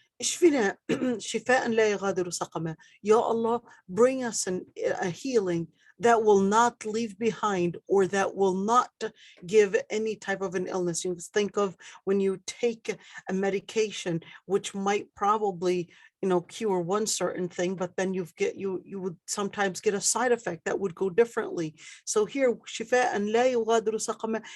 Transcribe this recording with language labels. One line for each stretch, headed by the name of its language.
Arabic: اشفنا شفاء لا يغادر سقما.
English: Ya Allah, bring us a healing that will not leave behind, or that will not give any type of an illness. You think of when you take a medication, which might probably, cure one certain thing, but then you would sometimes get a side effect that would go differently. So here,
Arabic: شفاء لا يغادر سقما.